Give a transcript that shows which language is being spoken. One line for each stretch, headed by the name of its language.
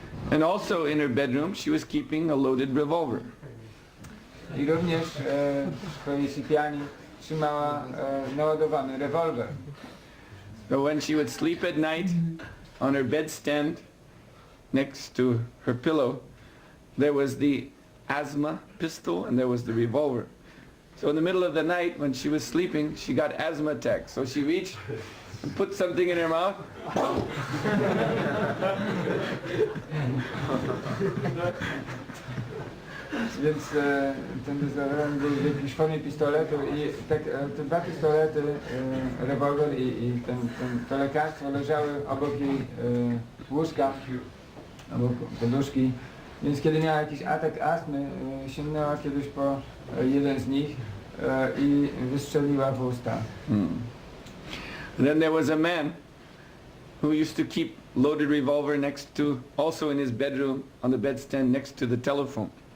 English: And also in her bedroom she was keeping a loaded revolver.
Polish: I również w swojej sypialni trzymała naładowany rewolwer.
English: So when she would sleep at night, on her bedstand next to her pillow, there was the asthma pistol and there was the revolver. So in the middle of the night when she was sleeping, she got asthma attacks. So she reached and put something in her mouth.
Polish: Więc ten dezodorant był w jakiejś formie pistoletu i tak, te dwa pistolety, rewolwer i to lekarstwo leżały obok jej łóżka, obok poduszki. Więc kiedy miała jakiś atak astmy, sięgnęła kiedyś po jeden z nich i wystrzeliła w usta.
English: Then there was a man who used to keep loaded revolver next to, also in his bedroom, on the bedstand next to the telephone.